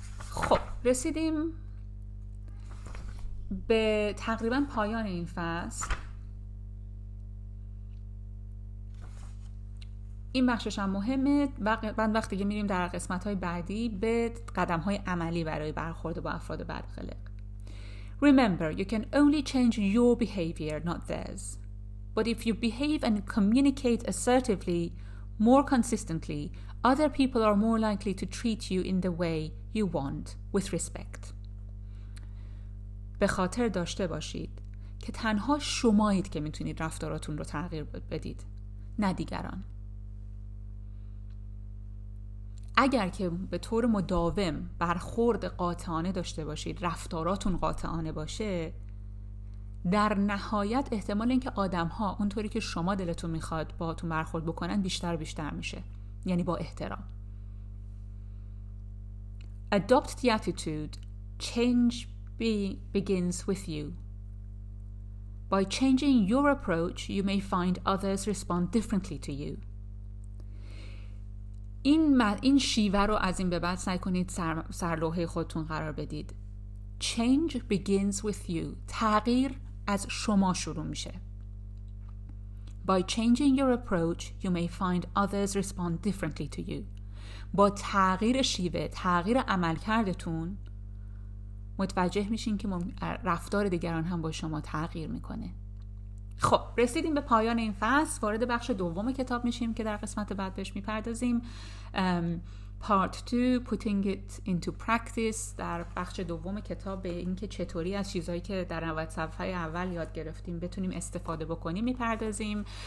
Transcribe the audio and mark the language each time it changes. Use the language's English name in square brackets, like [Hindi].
[Persian] خب رسیدیم به تقریبا پایان این فصل. این بخشش هم مهمه. بعد وقتی که میریم در قسمت‌های بعدی به قدم‌های عملی برای برخورد با افراد بدقلق. [English] Remember, you can only change your behavior, not theirs. But if you behave and communicate assertively, more consistently, other people are more likely to treat you in the way you want, with respect. [Persian] به خاطر داشته باشید که تنها شمایید که میتونید رفتاراتون رو تغییر بدید، نه دیگران. اگر که به طور مداوم برخورد قاطعانه داشته باشید، رفتاراتون قاطعانه باشه، در نهایت احتمال اینکه آدم‌ها اونطوری که شما دلتون میخواد باهاتون برخورد بکنن بیشتر میشه. یعنی با احترام. [English] Adopt the attitude. Change begins with you. By changing your approach, you may find others respond differently to you. [Persian] این شیوه رو از این به بعد سعی کنید سرلوحه خودتون قرار بدید. [English] Change begins with you. [Persian] تغییر از شما شروع میشه. [English] By changing your approach, you may find others respond differently to you. [Persian] با تغییر شیوه، تغییر عملکردتون متوجه میشین که رفتار دیگران هم با شما تغییر میکنه. خب رسیدیم به پایان این فصل. وارد بخش دوم کتاب میشیم که در قسمت بعد بهش میپردازیم. [English] Part 2 Putting it into practice. [Persian] در بخش دوم کتاب به این که چطوری از چیزهایی که در 90 صفحه اول یاد گرفتیم بتونیم استفاده بکنیم میپردازیم.